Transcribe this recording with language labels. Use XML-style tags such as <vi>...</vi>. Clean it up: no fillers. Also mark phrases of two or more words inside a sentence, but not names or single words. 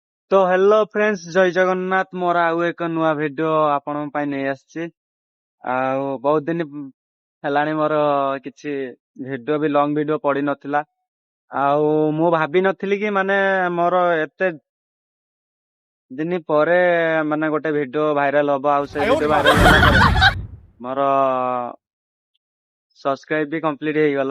<or>तो</or> <en>hello friends</en> <or>ଜୟ ଜଗନ୍ନାଥ ମୋର ଆଉ ଏକ ନୂଆ ଭିଡିଓ ଆପଣ ପାଇଁ ନେଇ ଆସିଛି। ଆଉ ବହୁତ ଦିନ ହେଲାଣି ମୋର କିଛି ଭିडिଓ ବି</or> <en>long video</en> <or>ପଡି ନଥିଲା। ଆଉ ମୁଁ ଭାବି ନଥିଲି କି ମାନେ ମୋର ଏତେ ଦିନ ପରେ ମାନେ ଗୋଟେ</or> <en>video viral</en> <or>ହବ। ଆଉ ସେ</or> <en>video viral</en> <or>ହେଲା ପରେ ମୋର ସବସ୍କ୍ରାଇब ବି କମ୍ପ୍ଲିଟ ହେଇଗଲା।</or>